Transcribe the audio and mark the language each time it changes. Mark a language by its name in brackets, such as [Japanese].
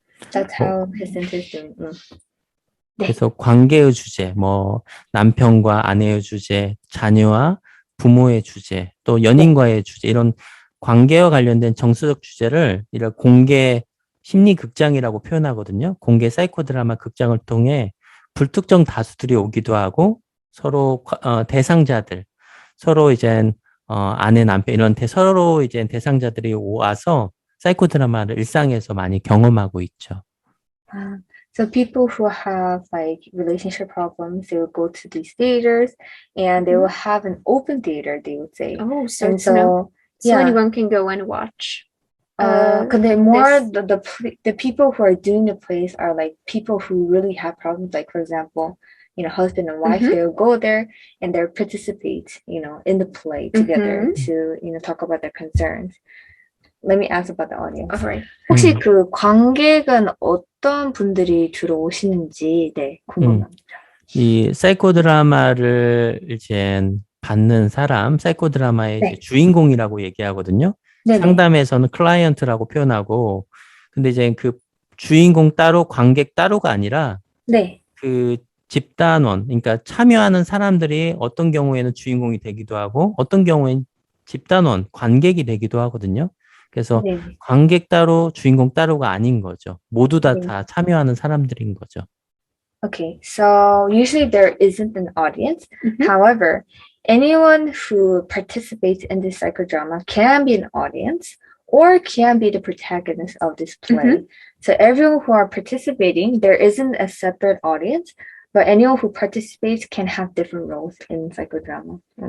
[English] That's how his center is doing. [Korean] 그래서 관계의 주제, 뭐 남편과 아내의 주제, 자녀와 부모의 주제, 또 연인과의 주제, 이런 관계와 관련된 정서적 주제를 이런 공개 심리 극장이라고 표현하거든요. 공개 사이코 드라마 극장을 통해 불특정 다수들이 오기도 하고 서로 대상자들, 서로 이제 아내, 남편 이런 서로 이제 대상자들이 와서 사이코 드라마를 일상에서 많이 경험하고 있죠. [English] So people who have like relationship problems, they will go to these theaters, and they will have an open theater, they would say. Oh, so and it's so anyone can go and watch. Because more the people who are doing the plays are like people who really have problems. Like for example, husband and wife, they'll go there and they'll participate, in the play together to talk about their concerns. Let me ask about the audience. Alright. [Korean] 혹시 그 관객은 어떤 분들이 주로 오시는지 궁금합니다. 이 사이코 드라마를 이제 받는 사람, 사이코 드라마의 이제 주인공이라고 얘기하거든요. 네네. 상담에서는 클라이언트라고 표현하고, 근데 이제 그 주인공 따로, 관객 따로가 아니라, 그 집단원, 그러니까 참여하는 사람들이 어떤 경우에는 주인공이 되기도 하고, 어떤 경우에는 집단원, 관객이 되기도 하거든요. 그래서 관객 따로, 주인공 따로가 아닌 거죠. 모두 다 참여하는 사람들인 거죠. [English] Okay, so usually there isn't an audience. However, anyone who participates in this psychodrama can be an audience or can be the protagonist of this play. So everyone who are participating, there isn't a separate audience, but anyone who participates can have different roles in psychodrama.